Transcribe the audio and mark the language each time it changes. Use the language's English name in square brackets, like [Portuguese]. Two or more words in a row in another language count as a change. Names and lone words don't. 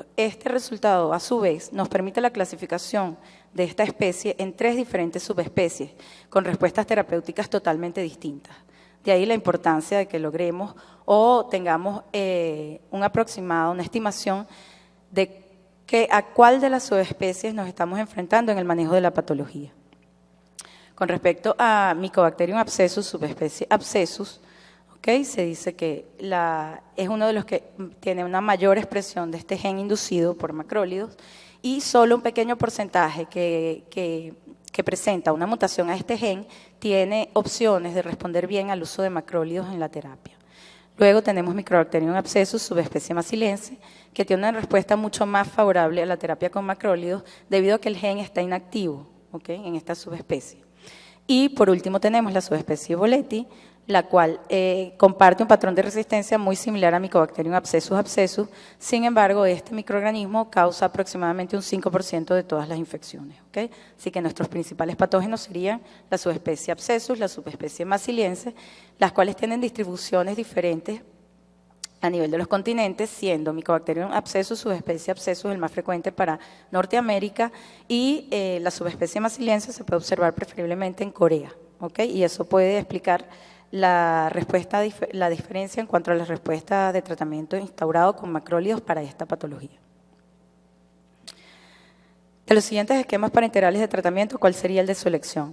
[Spanish] Este resultado, a su vez, nos permite la clasificación de esta especie en 3 diferentes subespecies, con respuestas terapéuticas totalmente distintas. De ahí la importancia de que logremos o tengamos un aproximado, una estimación de a cuál de las subespecies nos estamos enfrentando en el manejo de la patología. Con respecto a Mycobacterium abscessus, subespecie abscessus, ¿okay? Se dice que es uno de los que tiene una mayor expresión de este gen inducido por macrólidos y solo un pequeño porcentaje que presenta una mutación a este gen tiene opciones de responder bien al uso de macrólidos en la terapia. Luego tenemos Mycobacterium abscessus, subespecie massilense, que tiene una respuesta mucho más favorable a la terapia con macrólidos debido a que el gen está inactivo, ¿okay? En esta subespecie. Y por último tenemos la subespecie Boleti, la cual comparte un patrón de resistencia muy similar a Mycobacterium abscessus. Sin embargo, este microorganismo causa aproximadamente un 5% de todas las infecciones, ¿okay? Así que nuestros principales patógenos serían la subespecie abscessus, la subespecie massiliense, las cuales tienen distribuciones diferentes a nivel de los continentes, siendo Mycobacterium abscessus, subespecie abscessus, el más frecuente para Norteamérica, y la subespecie massiliense se puede observar preferiblemente en Corea, ¿okay? Y eso puede explicar la diferencia en cuanto a la respuesta de tratamiento instaurado con macrólidos para esta patología. De los siguientes esquemas parenterales de tratamiento, ¿cuál sería el de su elección?